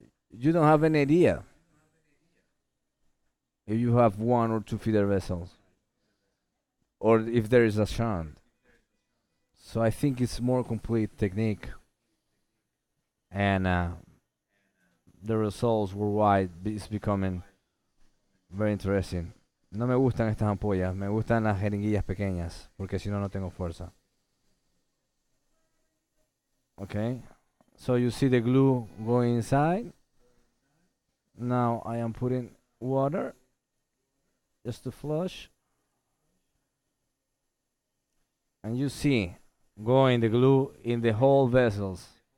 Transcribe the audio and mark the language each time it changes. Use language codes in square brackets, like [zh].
[en] You don't have any idea if you have one or two feeder vessels or if there is a shunt. So I think it's more complete technique, and the results worldwide is becoming very interesting. [es] No me gustan estas ampollas, me gustan las jeringuillas pequeñas, porque si no, no tengo fuerza. [en] Okay, so you see the glue going inside. Now I am putting water just to flush. And you see going the glue in the whole vessels.